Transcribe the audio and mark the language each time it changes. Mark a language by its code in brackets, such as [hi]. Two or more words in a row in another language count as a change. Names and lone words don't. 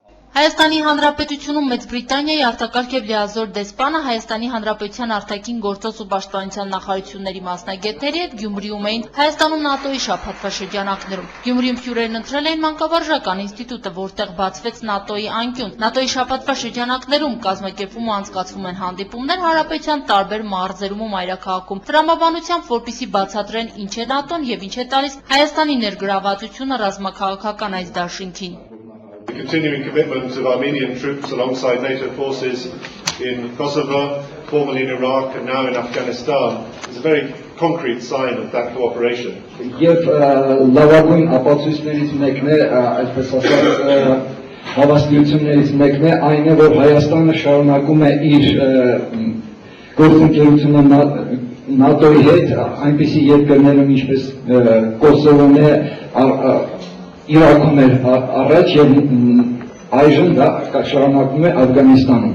[hy] Հայաստանի Հանրապետությունում Մեծ Բրիտանիայի արտակարգ և լիազոր դեսպանը Հայաստանի Հանրապետության արտաքին գործոս ու պաշտպանության նախարարությունների մասնագետների հետ Գյումրիում էին Հայաստանում ՆԱՏՕ-ի շաբաթվա շրջանակներում։ Գյումրիում հյուրերն ընտրել էին մանկավարժական ինստիտուտը, որտեղ բացվեց ՆԱՏՕ-ի անկյուն։ ՆԱՏՕ-ի շաբաթվա շրջանակներում կազմակերպվում ու անցկացվում են հանդիպումներ հանրապետության տարբեր մարզերում ու մայրաքաղաքում, տրամաբանությամբ, որպեսզի բացատրեն ինչ է ՆԱՏՕ-ն և ինչ է տալիս Հայաստանի ներգրավվածությունը ռազմաքաղաքական այս դաշինքին։ [en] The continuing commitment of Armenian troops alongside NATO forces in Kosovo, formerly in Iraq and now in Afghanistan is a very concrete sign of that cooperation. [hy] Եվ լավագույն ապացույցներից մեկն է, այսպես ասած, հավաստիություններից մեկն է այն է, որ Հայաստանը շարունակում է իր գործընկերությունը ՆԱՏՕ-ի հետ, այնպիսի երկրներում ինչպես Կոսովոն է, Իրաքում էր առաջ և այժմ դա շարունակվում է Աֆղանստանում։